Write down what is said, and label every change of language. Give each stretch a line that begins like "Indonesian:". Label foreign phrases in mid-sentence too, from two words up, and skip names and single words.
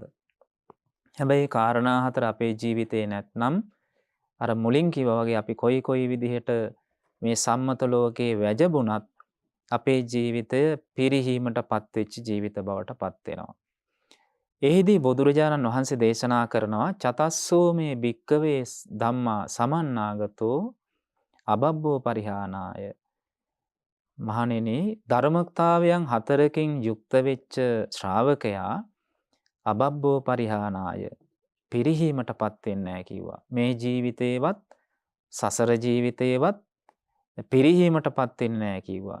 Sinhala: හැබැයි කාරණා 4 අපේ ජීවිතේ නැත්නම් අර මුලින් කිව්වා වගේ අපි කොයි විදිහට මේ සම්මත ලෝකේ වැජබුණත් අපේ ජීවිතය පිරිහීමටපත් වෙච්ච ජීවිත බවට පත් වෙනවා. එහිදී බුදුරජාණන් වහන්සේ දේශනා කරනවා
Pali: චතස්සෝ මේ භික්කවේ ධම්මා සමන්නාගතෝ අබබ්බෝ පරිහානාය.
Sinhala: මහණෙනි ධර්මතාවයන් 4කින් යුක්ත වෙච්ච ශ්‍රාවකයා
Pali: අබබ්බෝ පරිහානාය
Sinhala: පිරිහීමටපත් වෙන්නේ නැහැ කිව්වා. මේ ජීවිතේවත් සසර ජීවිතේවත් පිරිහීමටපත් වෙන්නේ නැහැ කිව්වා.